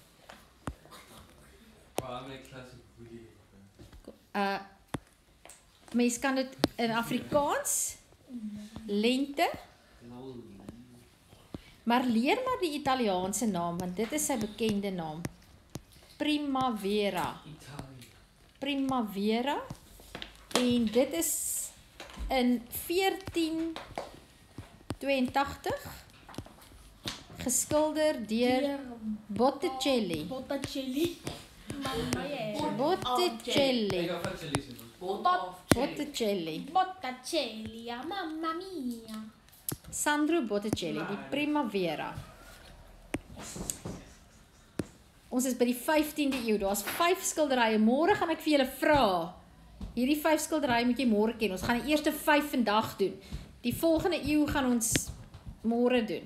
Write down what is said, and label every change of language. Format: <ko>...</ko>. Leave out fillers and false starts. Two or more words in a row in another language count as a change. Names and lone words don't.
<af>Mens kan dit in Afrikaans lente, maar leer maar die Italiaanse naam want dit is sy bekende naam. Primavera. Primavera en dit is in 1482 geskilder deur Botticelli. Botticelli. Botticelli. Botticelli.</af> <it>Botticelli, mamma mia.</it> <af>Sandro Botticelli, die Primavera. Ons is by die 15de eeu. Daar's 5 skilderye. Môre gaan ek vir julle vra. Hierdie 5 skilderye moet jy môre ken. Ons gaan die eerste 5 vandag doen. Die volgende eeu gaan ons môre doen.</af>